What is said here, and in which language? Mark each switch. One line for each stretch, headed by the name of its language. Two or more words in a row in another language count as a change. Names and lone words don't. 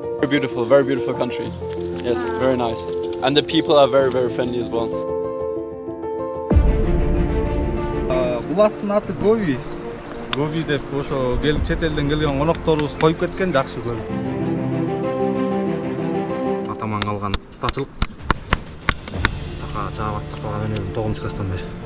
English: very beautiful country. Yes, very nice. And the people are very, very friendly as well.
Kyrgyz: Бул аттын аты Гоби. Гоби деп ошо чет элден келген конокторубуз коюп кеткен, жакшы көрүп. Атаман калган устачылык. Така чаап аттап менен 9-класстан бери.